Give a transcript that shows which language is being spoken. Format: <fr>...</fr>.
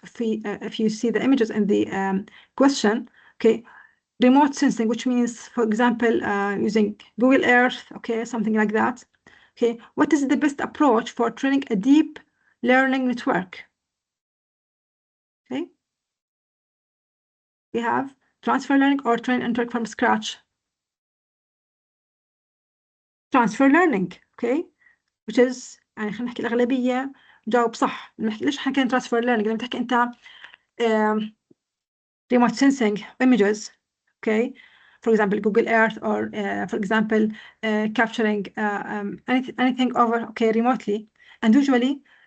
<en>If you see the images in the question, okay, remote sensing, which means, for example, using Google Earth, okay, something like that. Okay, what is the best approach for training a deep learning network? Okay, we have transfer learning or train a network from scratch. transfer learning, okay, which is</en> <ar>يعني خلينا نحكي الأغلبية جاوب صح. ليش حكينا</ar> <en>transfer learning؟ لما تحكي أنت remote sensing images, okay, for example Google Earth, or for example capturing anything over, okay, remotely, and usually</en>